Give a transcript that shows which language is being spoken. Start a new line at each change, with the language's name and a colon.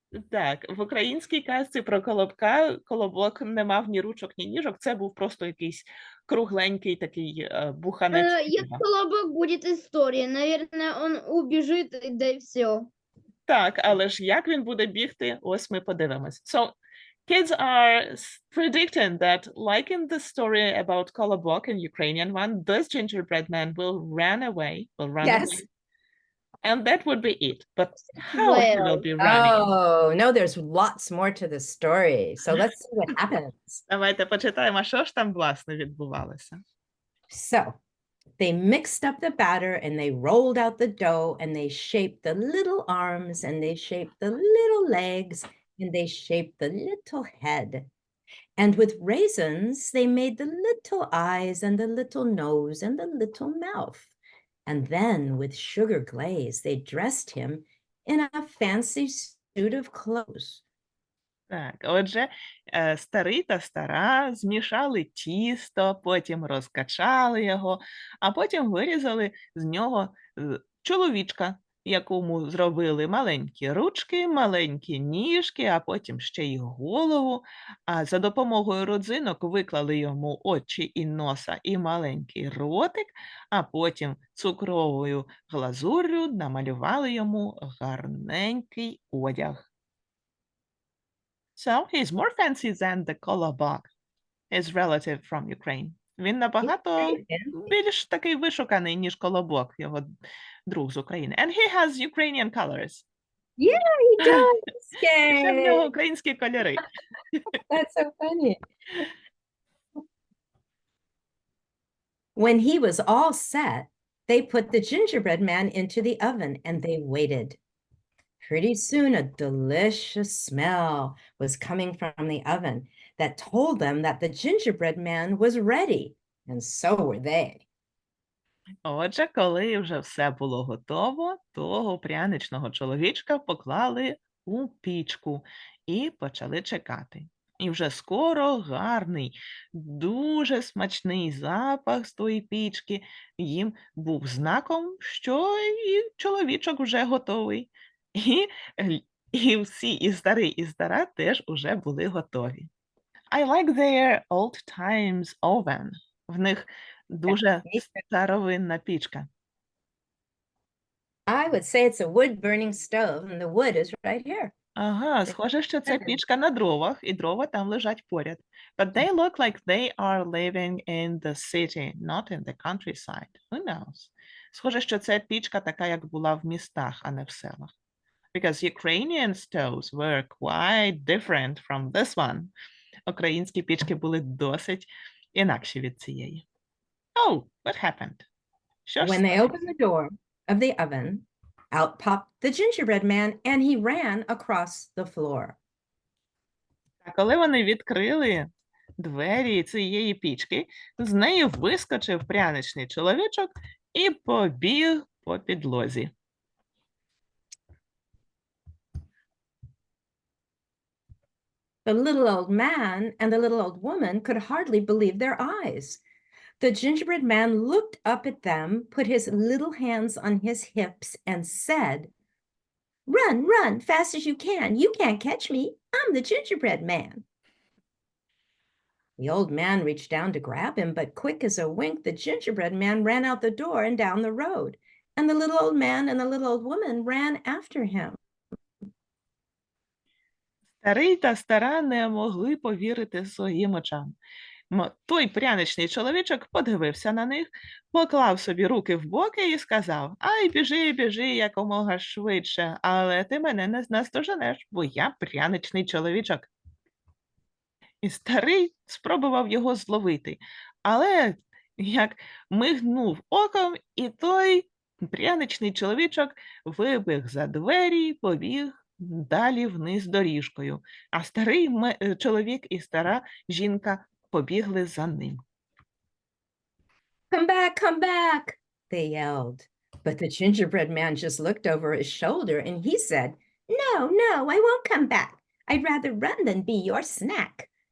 Ukrainian: Так, в українській казці про колобка колобок не мав ні ручок, ні ніжок. Це був просто якийсь кругленький такий буханець. Як хліба. колобок буде історія.
Russian: Наверное, он убіжить, да і все.
Ukrainian: Так, але ж як він буде бігти, ось ми подивимось.
English: So, kids are predicting that, like in the story about Kolobok in Ukrainian one, this gingerbread man will run away, Yes. and that would be it. But how he will be running? Oh, no, there's lots more to the story. So let's see what happens.
Ukrainian: Давайте почитаємо, що ж там, власне, відбувалося.
English: So they mixed up the batter and they rolled out the dough and they shaped the little arms and they shaped the little legs and they shaped the little head. And with raisins, they made the little eyes and the little nose and the little mouth. And then with sugar glaze, they dressed him in a fancy suit of clothes.
Ukrainian: Так, отже, старий та стара змішали тісто, потім розкачали його, а потім вирізали з нього чоловічка, якому зробили маленькі ручки, маленькі ніжки, а потім ще й голову. А за допомогою родзинок виклали йому очі і носа і маленький ротик, а потім цукровою глазур'ю намалювали йому гарненький одяг.
English: So he's more fancy than the kolobok, his relative from Ukraine.
Ukrainian: Він набагато більш такий вишуканий, ніж колобок, його друг з України.
English: And he has Ukrainian colors. Yeah, he does.
Ukrainian: Ще в нього
English: Yay.
Ukrainian: українські кольори.
English: That's so funny. When he was all set, they put the gingerbread man into the oven and they waited. Pretty soon, a delicious smell was coming from the oven that told them that the gingerbread man was ready, and so were they.
Ukrainian: Отже, коли вже все було готово, того пряничного чоловічка поклали у пічку і почали чекати. І вже скоро гарний, дуже смачний запах з тої пічки їм був знаком, що і чоловічок вже готовий. І всі, і старий, і стара теж уже були готові.
English: I like their old times oven.
Ukrainian: В них дуже старовинна пічка.
English: I would say it's a wood-burning stove, and the wood is right here.
Ukrainian: Ага, схоже, що це пічка на дровах, і дрова там лежать поряд.
English: But they look like they are living in the city, not in the countryside. Who knows?
Ukrainian: Схоже, що це пічка така, як була в містах, а не в селах.
English: Because Ukrainian stoves were quite different from this one.
Ukrainian: Українські пічки були досить інакші від цієї.
English: Oh, what happened?
Ukrainian: Що ж
English: When they opened the door of the oven, out popped the gingerbread man, and he ran across the floor. А коли вони відкрили двері цієї пічки, з неї вискочив пряничний чоловічок і побіг по підлозі. The little old man and the little old woman could hardly believe their eyes. The gingerbread man looked up at them, put his little hands on his hips, and said, "Run, run, fast as you can. You can't catch me. I'm the gingerbread man." The old man reached down to grab him, but quick as a wink, the gingerbread man ran out the door and down the road. And the little old man and the little old woman ran after him.
Ukrainian: Старий та стара не могли повірити своїм очам. Той пряничний чоловічок подивився на них, поклав собі руки в боки і сказав: «Ай, біжи, біжи якомога швидше, але ти мене не наздоженеш, бо я пряничний чоловічок». І старий спробував його зловити, але як мигнув оком, і той пряничний чоловічок вибіг за двері і побіг далі вниз доріжкою, а старий чоловік і стара жінка побігли за ним.
English: Come back, they yelled. But the gingerbread man just looked over his shoulder and he said, no, I won't come back. I'd rather run than be your snack.